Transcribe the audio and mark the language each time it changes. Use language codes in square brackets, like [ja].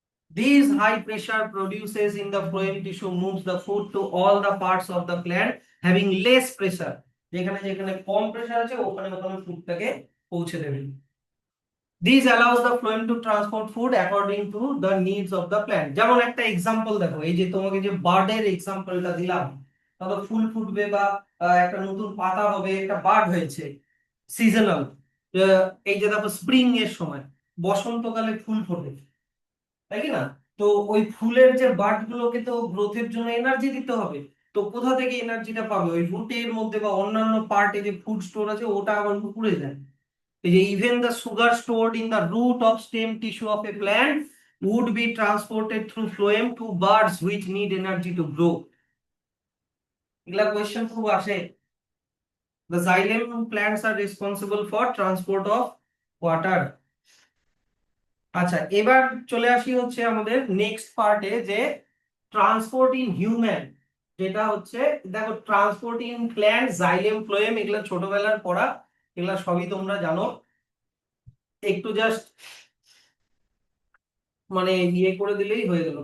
[en] This high pressure produces in the phloem tissue moves the food to all the parts of the plant having less pressure. [bn] যেখানে যেখানে কম pressure আছে ওখানে ওখানে ফুডটাকে পৌঁছে দেবে। [en] This allows the phloem to transport food according to the needs of the plant. [bn] যেমন একটা example দেখো, এই যে তোমাকে যে বার্ডের এক্সাম্পলটা দিলাম, তাহলে ফুল ফুটবে বা একটা নতুন পাতা হবে, একটা বার্ড হয়েছে সিজনাল, এই যে দেখো স্প্রিং এর সময়, বসন্তকালে ফুল ফোটে, তাই কি না? তো ওই ফুলের যে বাড গুলোকে তো গ্রোথের জন্য এনার্জি দিতে হবে। তো কোথা থেকে এনার্জিটা পাবে? ওই রুটের মধ্যে বা অন্যান্য পার্টে যে ফুড স্টোর আছে ওটা আবার পুড়ে যায়। [en] এই যে even the sugar stored in the root of stem tissue of a plant would be transported through phloem to buds which need energy to grow. [bn] এগুলা কোয়েশ্চেন খুব আসে। [en] The xylem plants are responsible for transport of water. [bn] আচ্ছা, এবার চলে আসি হচ্ছে আমাদের next পার্টে, যে ট্রান্সপোর্ট ইন হিউম্যান, যেটা হচ্ছে দেখো transport in plant, xylem, phloem, এগুলো ছোটবেলার পড়া, এগুলা সবই তোমরা জানো। একটু জাস্ট মানে ইয়ে করে দিলেই হয়ে গেল।